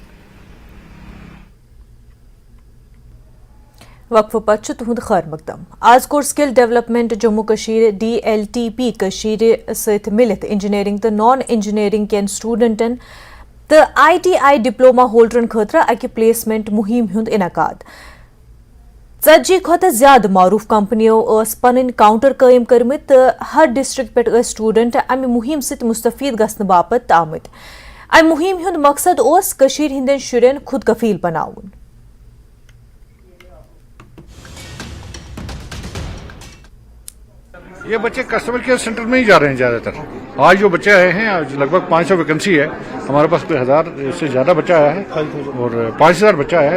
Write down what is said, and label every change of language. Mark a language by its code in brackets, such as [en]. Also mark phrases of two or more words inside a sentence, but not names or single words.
[ks] वक्फ पत तुहंद खैर मकदम आज कोर [en] skill development [ks] जम्मू कश्मीर DLTP कश्मीर सत मिलित इंजीनियरिंग तो [en] non engineering [ks] केन स्टूडेंटन तो [en] ITI diploma holdern [ks] खतर अकि प्लेसमेंट मुहिम हुंद इनकाद 40 खोत ज्यादा मारूफ कंपनियों पन काउंटर कायम करमित तो हर डिस्ट्रिक्ट पे स्टूडेंट अमि मुहिम सत मुस्तफीद गसन बापत आमत अमि मुहिम हुंद मकसद ओस कश्मीर हिंदन शुरन खुद कफील बनाउन। [hi] ये बच्चे [en] customer care center [hi] में ही जा रहे हैं ज़्यादातर। आज जो बच्चे आए हैं आज लगभग 500 वैकेंसी है, हमारे पास कोई 1000 से ज़्यादा बच्चा आया है और 5000 बच्चा आया है।